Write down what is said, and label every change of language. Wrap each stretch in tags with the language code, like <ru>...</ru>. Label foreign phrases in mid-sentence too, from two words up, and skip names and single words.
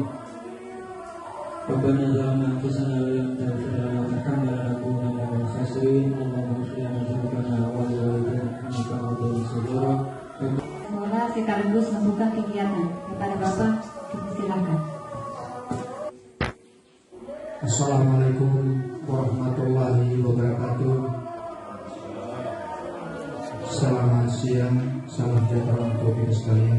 <ar>ربنا ظلمنا أنفسنا ولم تغفر لنا وترحمنا لنكونن من الخاسرين. اللهم اغفر لنا ذنوبنا ولوالدينا ول walidayna wa li saudara.</ar> <id>Semoga sekaligus membuka kegiatan. Kepada Bapak, silakan.</id> <ar>السلام عليكم ورحمة الله وبركاته.</ar> <id>Selamat siang, salam sejahtera untuk kita sekalian.</id>